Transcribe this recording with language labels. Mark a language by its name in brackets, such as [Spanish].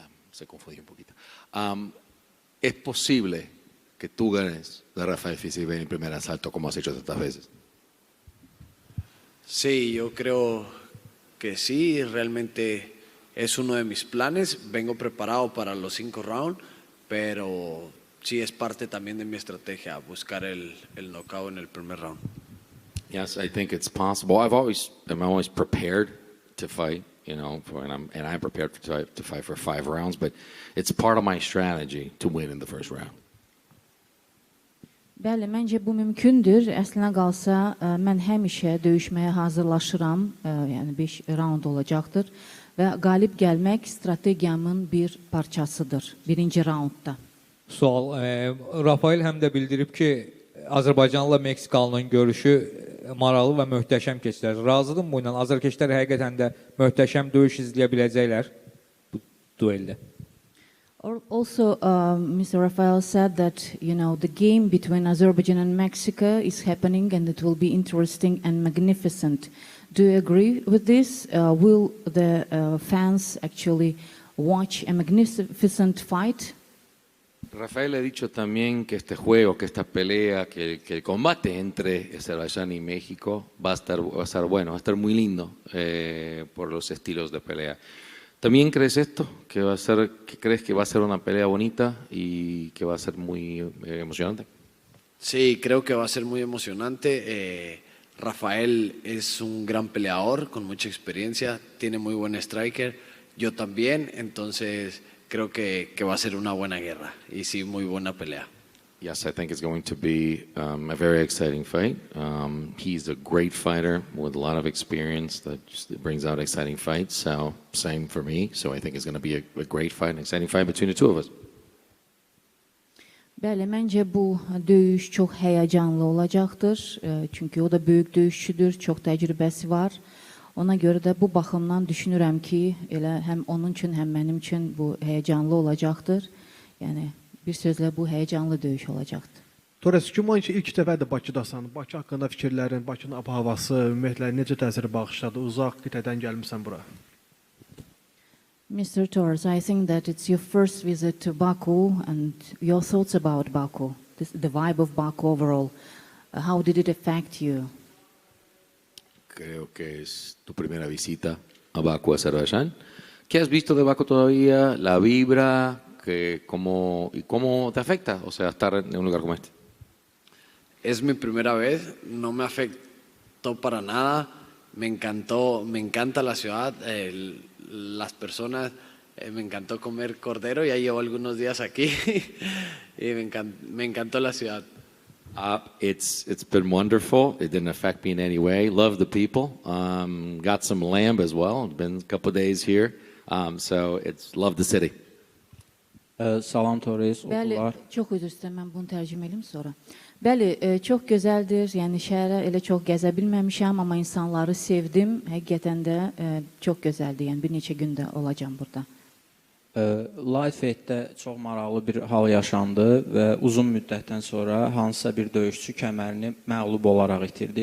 [Spanish] Se confundió un poquito. ¿Es posible que tú ganes de Rafael Fiziev en el primer asalto como has hecho tantas veces? Sí, yo creo que sí, realmente es uno de mis planes. Vengo preparado para los 5 rounds, pero sí es parte también de mi estrategia, buscar el knockout en el primer round. [English] Yes, I think it's possible. I'm always prepared to fight, and I'm prepared to fight for 5 rounds, but it's part of my strategy to win in the first round. [Azerbaijani] Bəli, məncə bu mümkündür. Əslinə qalsa, mən həmişə döyüşməyə hazırlaşıram, yəni 5 round olacaqdır və qalib gəlmək strategiyamın bir parçasıdır, birinci raundda. Sual, Rafael həm də bildirib ki, Azərbaycanla Meksikalının görüşü maraqlı və möhtəşəm keçilər. Razıdırmı bu ilə? Azərkeşlər həqiqətən də möhtəşəm döyüş izləyə biləcəklər bu dueldə. [English] Also, Mr. Rafael said that the game between Azerbaijan and Mexico is happening, and it will be interesting and magnificent. Do you agree with this? Will the fans actually watch a magnificent fight? [Spanish] Rafael ha dicho también que este juego, que esta pelea, que el combate entre Azerbaiyán y México va a estar bueno, va a estar muy lindo por los estilos de pelea. ¿También crees esto? ¿Que crees que va a ser una pelea bonita y que va a ser muy emocionante? Sí, creo que va a ser muy emocionante. Rafael es un gran peleador con mucha experiencia, tiene muy buen striker, yo también, entonces creo que va a ser una buena guerra y sí, muy buena pelea. [English] Yes, I think it's going to be a very exciting fight. He's a great fighter with a lot of experience that just brings out exciting fights. So same for me. So I think it's going to be a great fight, an exciting fight between the two of us. [Azerbaijani] Bəli, məncə bu döyüş çox həyəcanlı olacaqdır. Çünki o da böyük döyüşçüdür, çox təcrübəsi var. Ona görə də bu baxımdan düşünürəm ki, elə həm onun üçün, həm mənim üçün bu həyəcanlı olacaqdır. Yəni bir sözlə bu həyəcanlı döyüş olacaqdır. Torres, güman ki, ilk dəfədir Bakıdasan. Bakı haqqında fikirlərin, Bakının ab-havası, ümumiyyətlə necə təsir bağışladı? Uzaq qitədən gəlmisən bura. [English] Mr. Torres, I think that it's your first visit to Baku, and your thoughts about Baku, the vibe of Baku overall. How did it affect you? [Spanish] Creo que es tu primera visita a Bakú, Azerbaiyán. ¿Qué has visto de Bakú todavía? ¿La vibra? ¿Cómo te afecta? O sea, estar en un lugar como este. Es mi primera vez, no me afectó para nada, me encanta la ciudad, las personas, me encantó comer cordero, ya llevo algunos días aquí y me encantó la ciudad. [English] It's been wonderful. It didn't affect me in any way. Love the people. Got some lamb as well. It's been a couple of days here. So love the city. [Azerbaijani] Salam Torres, Bəli, oğullar. çox üzr istəyirəm, mən bunu tərcümə edim sonra. Bəli, çox gözəldir. Yəni şəhərə elə çox gəzə bilməmişəm, amma insanları sevdim. Həqiqətən də çox gözəldir. Yəni bir neçə gündə olacağam burada. Lightweight'də çox maraqlı bir hal yaşandı və uzun müddətdən sonra hansısa bir döyüşçü kəmərini məğlub olaraq itirdi.